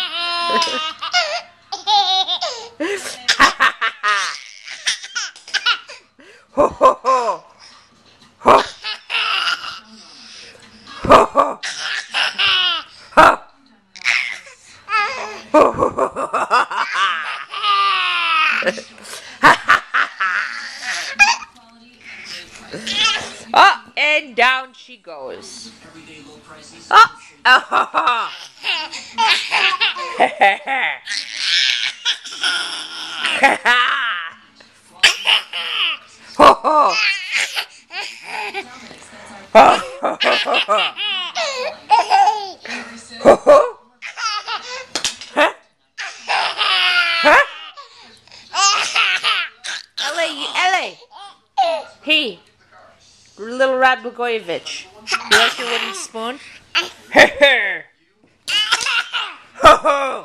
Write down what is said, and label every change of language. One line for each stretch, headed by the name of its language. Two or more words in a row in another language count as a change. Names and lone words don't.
English: Ho ho ho. Ho. Ho ho. Ho. Ho ho ho. Oh, and down she goes. Oh, oh, ho, ho. Ho, ho. Ho, ho, ho, ho. Ho, ho. Huh? Huh? Ellie. Hey, little Rod Blagojevich. You like your wooden spoon? Ho, ho.